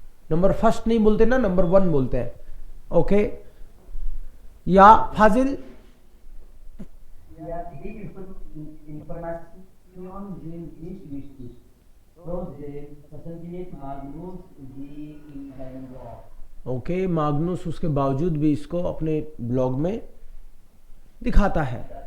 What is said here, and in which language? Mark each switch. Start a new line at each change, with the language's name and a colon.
Hindi: Number first नहीं बोलते ना, नंबर 1 बोलते हैं.
German: ओके, या फाजिल? Ja, die Informationen sind nicht wichtig. Trotzdem präsentiert Magnus die in seinem Blog.
Hindi: Okay, माग्नुस उसके बावजूद भी इसको अपने ब्लॉग में दिखाता है.